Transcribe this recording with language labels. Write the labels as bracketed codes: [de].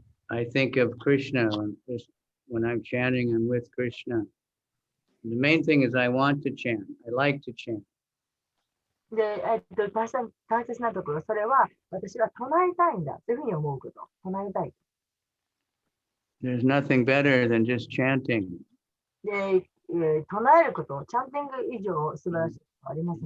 [en] I think of Krishna when I'm chanting. I'm with Krishna. The main thing is I want to chant. I like to chant. [ja] で、大切なところ、それは私は唱えたいんだというふうに思うこと。唱えたい。 [en] There's nothing better than just chanting. [ja] で、唱えること、チャンティング以上素晴らしいことはありません。